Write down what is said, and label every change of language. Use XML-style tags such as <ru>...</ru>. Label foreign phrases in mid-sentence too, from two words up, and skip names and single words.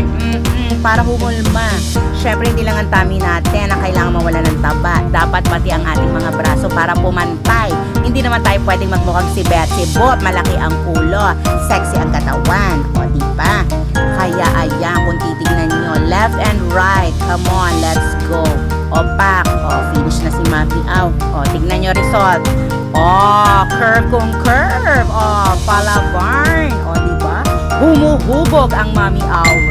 <tl>Para humulma. Syempre, hindi lang ang tummy natin ang kailangan mawala ng taba. Dapat pati ang ating mga braso para pumantay. Hindi naman tayo pwedeng magmukhang si Betsy Bot. Malaki ang ulo, sexy ang katawan. O, diba? Kaya, ayan, kung titignan nyo,</tl> <en>left and right. Come on, let's go.</en> <tl>O, pak. O, finish na si Mami Au. O, tignan nyo result. O, curve kung curve. O, palabarn. O, diba? Humuhubog ang Mami Au.</tl>